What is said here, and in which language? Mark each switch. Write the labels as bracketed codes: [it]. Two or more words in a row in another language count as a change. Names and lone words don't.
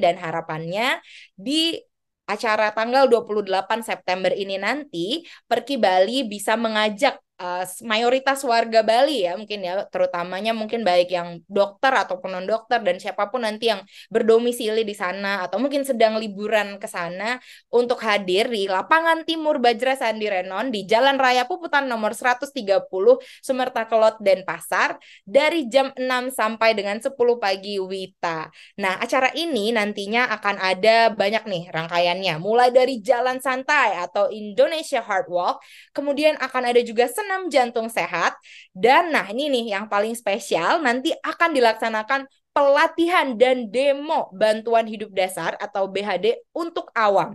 [id] Dan harapannya di acara tanggal 28 September ini nanti Perki Bali bisa mengajak mayoritas warga Bali ya mungkin ya, terutamanya mungkin baik yang dokter ataupun non dokter dan siapapun nanti yang berdomisili di sana atau mungkin sedang liburan ke sana untuk hadir di lapangan Timur Bajra Sandi Renon di Jalan Raya Puputan nomor 130 Sumerta Kelot Denpasar dari jam 6 sampai dengan 10 pagi WITA. Nah, acara ini nantinya akan ada banyak nih rangkaiannya, mulai dari jalan santai atau Indonesia Hard Walk, kemudian akan ada juga senam jantung sehat, dan nah ini nih yang paling spesial, nanti akan dilaksanakan pelatihan dan demo bantuan hidup dasar atau BHD untuk awam.